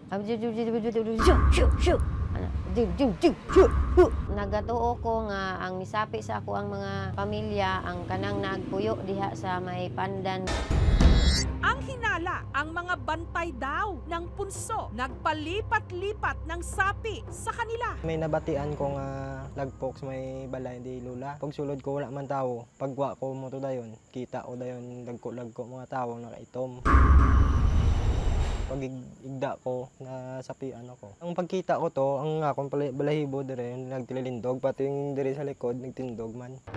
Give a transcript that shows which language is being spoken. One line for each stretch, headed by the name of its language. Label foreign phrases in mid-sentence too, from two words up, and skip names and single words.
Hiligaynon: Nagatuo ko nga ang nisapi sa ako ang mga pamilya ang kanang nagpuyo diha sa may pandan.
Filipino: Ang hinala, ang mga bantay daw ng punso, nagpalipat-lipat ng sapi sa kanila.
Hiligaynon: May nabatian ko nga lagpok sa may balay di lula. Pag sulod ko wala man tao, pagwa ko mo to dayon, kita ko dayon lagko mga tao nakaitom. Pag igda ko, nasapian ako. Ang pagkita ko to, ang akong balahibo dire, nagtililindog, pati yung dire sa likod, nagtindog man.